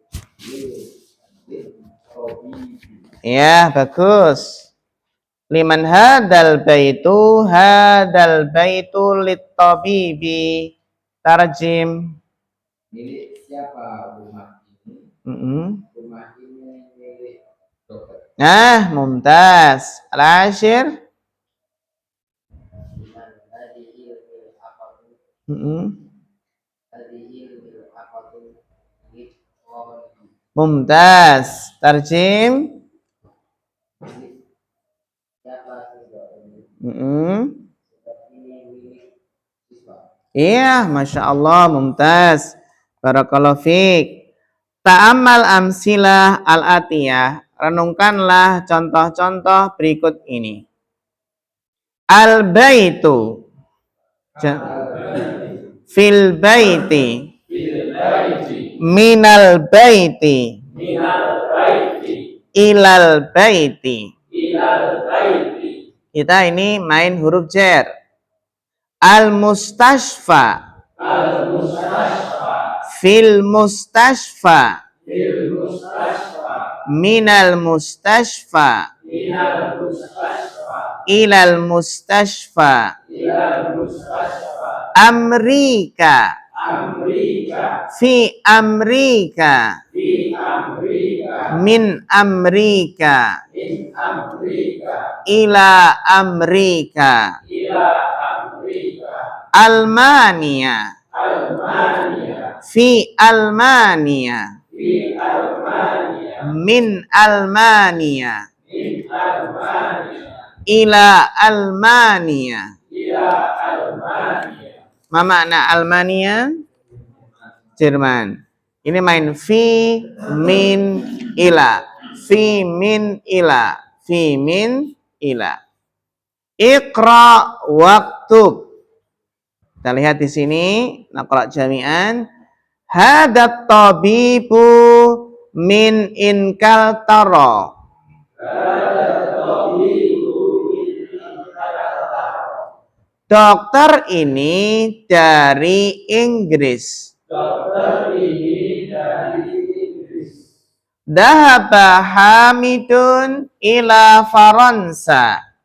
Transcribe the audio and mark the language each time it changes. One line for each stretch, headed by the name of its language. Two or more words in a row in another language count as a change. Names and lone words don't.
Indonesian: Ya, bagus.
Arabic: لمن هذا البيت للطبيب. Tarjim.
Indonesian: Milik siapa rumah ini? Rumah ini milik dokter.
Arabic: ممتاز. العاشر. ممتاز. Tarjim. Iya, ما شاء الله، ممتاز. بارك الله فيك. تأمل الأمثلة الآتية.
Indonesian: Renungkanlah contoh-contoh berikut ini.
Arabic: البيت. في البيت. من البيت. إلى البيت.
Indonesian: Kita ini main huruf jar.
Arabic: المستشفى. في المستشفى. من المستشفى. إلى المستشفى. Amrika. في أمريكا. من أمريكا. إلى أمريكا. ألمانيا. في ألمانيا. من ألمانيا. إلى ألمانيا. ما معنى ألمانيا?
Indonesian: Jerman. Ini main
Arabic: في من إلى. في من إلى. في من إلى. اقرأ واكتب.
Indonesian: Kita lihat di sini,
Arabic: نقرأ جميعا. هذا الطبيب من إنكلترا.
Indonesian: Dokter ini dari Inggris.
Arabic: ذهب حامد إلى فرنسا.